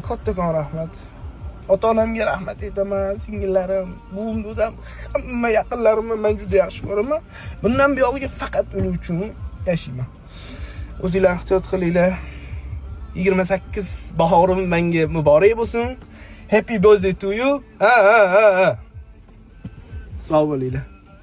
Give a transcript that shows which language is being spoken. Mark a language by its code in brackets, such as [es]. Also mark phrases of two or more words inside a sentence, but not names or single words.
[uz] Kattakon rahmat. Ota-onamga rahmat aytaman, singillarim, buvim, dadam, hamma yaqinlarimni men juda yaxshi ko'raman. Bundan buyog'iga faqat ular uchun yashayman. O'zinglar ehtiyot qilinglar. 28 bahorim menga muborak bo'lsin. [en] Happy birthday to you. [uz] Sog' bo'linglar.